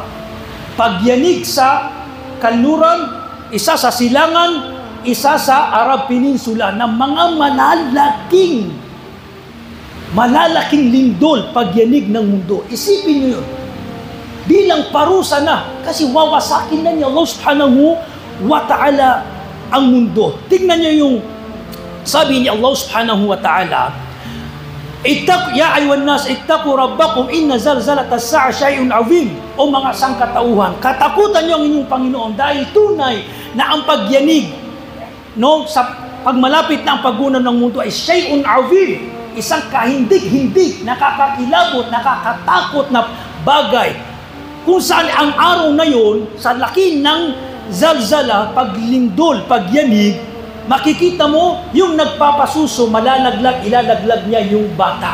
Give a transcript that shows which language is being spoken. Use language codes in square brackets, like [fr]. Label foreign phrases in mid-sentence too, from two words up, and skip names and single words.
[tl] Pagyanig sa kanluran, isa sa silangan, isa sa Arab Peninsula, na mga malalaking lindol pagyanig ng mundo. Isipin niyo yun. Bilang parusa na, kasi wawasakin na ni Allah [ar] سبحانه وتعالى [tl] ang mundo. Tingnan niyo yung sabi ni Allah [ar] سبحانه وتعالى, يَا أَيُّهَا النَّاسُ اتَّقُوا رَبَّكُمْ إِنَّ زَلْزَلَةَ السَّاعَةِ شَيْءٌ عَظِيمٌ. [tl] O mga sangkatauhan, katakutan niyo ang inyong Panginoon dahil tunay na ang pagyanig sa pagmalapit na ang paggunaw ng mundo ay [ar] شَيْءٌ عَظِيمٌ, [tl] isang kahindig-hindig, nakakakilabot, nakakatakot na bagay. Kung saan ang araw na yon, sa laki ng zalzala, paglindol, pagyanig, makikita mo yung nagpapasuso, malalaglag, ilalaglag niya yung bata.